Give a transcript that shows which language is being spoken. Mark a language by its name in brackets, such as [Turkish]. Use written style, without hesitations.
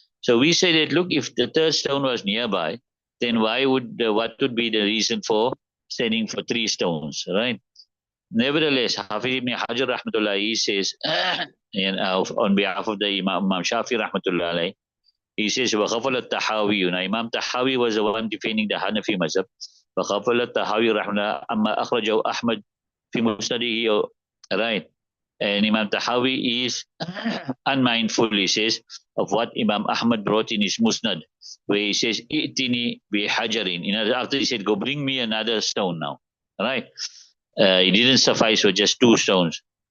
[English] So we say that, look, if the 3rd stone was nearby, then what would be the reason for sending for 3 stones, right? Nevertheless, Hafiz ibn Hajar Rahmatullahi says, on behalf of the Imam Shafi Rahmatullahi, he says, [Arabic] وَغَفَلَ التَّحَاوِيُّ. [English] Now, Imam Tahawi was the one defending the Hanafi mazhab. [Arabic] وَغَفَلَ التَّحَاوِيُّ رَحْمَةً أَمَّا أَخْرَجَهُ أَحْمَدْ فِي مُسْنَدِهِ. [English] Right. And Imam Tahawi is unmindful, he says, of what Imam Ahmad brought in his Musnad, where he says, Itini bi hajarin. After he said, go bring me another stone now. Right. It didn't suffice with just 2 stones.